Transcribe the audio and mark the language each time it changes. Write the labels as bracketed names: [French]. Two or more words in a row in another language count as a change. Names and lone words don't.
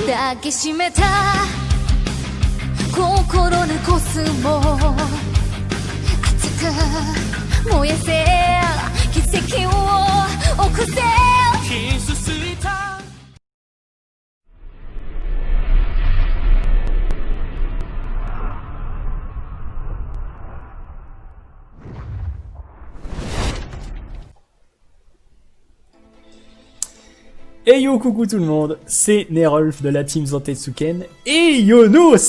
[Japanese] 抱きしめた心のコスモ熱く燃えせ奇跡を起こせ傷ついた [English] Hey yo, [French] coucou tout le monde, c'est Nerolf de la team Zantetsuken et Yonos.